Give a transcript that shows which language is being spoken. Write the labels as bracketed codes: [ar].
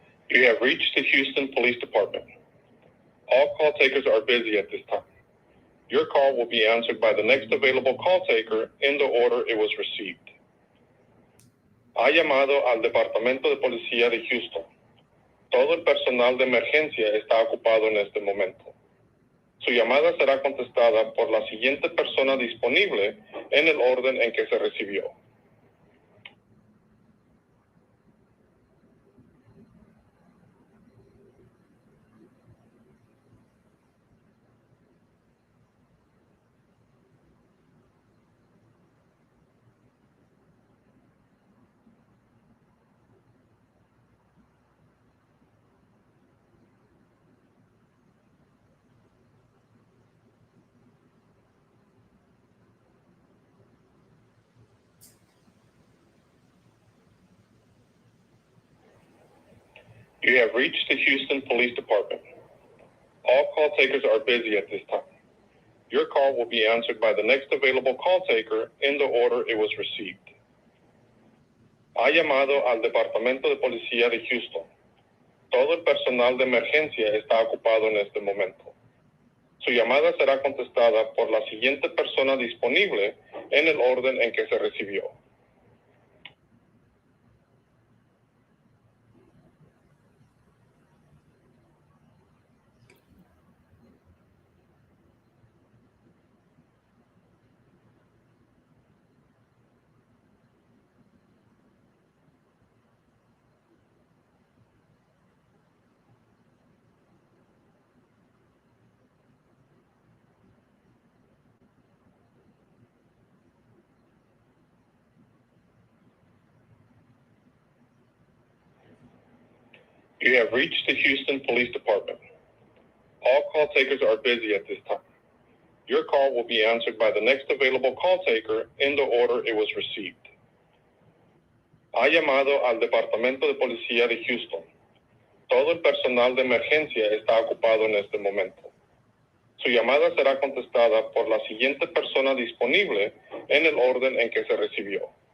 [en] You have reached the Houston Police Department. All call takers are busy at this time. Your call will be answered by the next available call taker in the order it was received. [es] Ha llamado al Departamento de Policía de Houston. Todo el personal de emergencia está ocupado en este momento. Su llamada será contestada por la siguiente persona disponible en el orden en que se recibió. [en] You have reached the Houston Police Department. All call takers are busy at this time. Your call will be answered by the next available call taker in the order it was received. [es] Ha llamado al Departamento de Policía de Houston. Todo el personal de emergencia está ocupado en este momento. Su llamada será contestada por la siguiente persona disponible en el orden en que se recibió. [en] You have reached the Houston Police Department. All call takers are busy at this time. Your call will be answered by the next available call taker in the order it was received. [es] Ha llamado al Departamento de Policía de Houston. Todo el personal de emergencia está ocupado en este momento. Su llamada será contestada por la siguiente persona disponible en el orden en que se recibió.